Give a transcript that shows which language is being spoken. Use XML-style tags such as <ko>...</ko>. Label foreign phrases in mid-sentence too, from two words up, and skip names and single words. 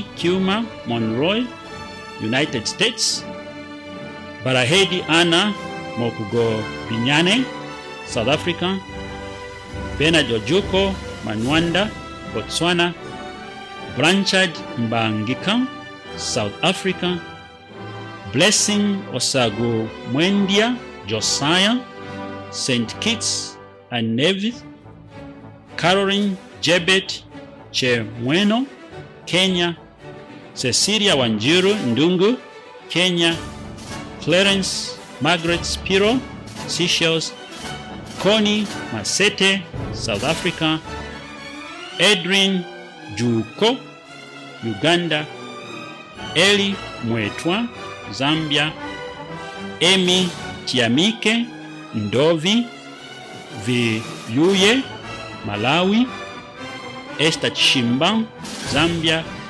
<en>Kuma Monroy, United States; Barahedi Anna Mokugo Binyane, South Africa; Bernard Ojuko Manwanda, Botswana; Blanchard Mbangika, South Africa; Blessing Osago Mwendia Josiah, St. Kitts and Nevis; Caroline Jebet Chemweno, Kenya; Cecilia Wanjiru Ndungu, Kenya; Clarence Margaret Spiro, Seychelles; Connie Masete, South Africa; Edwin Juko, Uganda; Eli Mwetwa, Zambia; Amy Tiamike Ndovi Viyuye, Malawi; Esther Chimba, Zambia;</en>